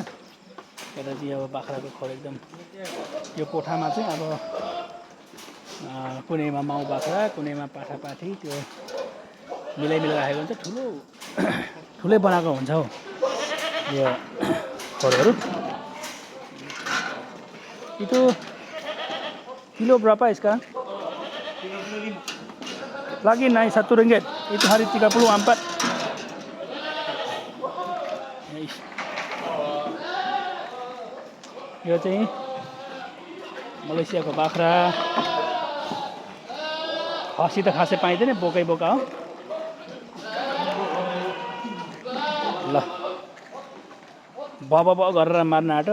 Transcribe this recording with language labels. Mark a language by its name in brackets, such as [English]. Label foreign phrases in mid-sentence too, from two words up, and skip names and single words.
[Nepali] यता चाहिँ अब बाख्राको खोर एकदम। यो कोठामा चाहिँ अब कुनैमा माउ बाख्रा, कुनैमा पाठापाठी, त्यो मिलाइ राखेको हुन्छ। ठुलै बनाएको हुन्छ हौ यो खोरहरू। [Malay] itu kilo berapa sekarang? Lagi naik RM1. Itu hari 34. [Nepali] यो चाहिँ मलेसियाको बाख्रा। खसी त खासै पाइँदैन, बोकै बोका हो। ल भब गरेर मार्न आँटो।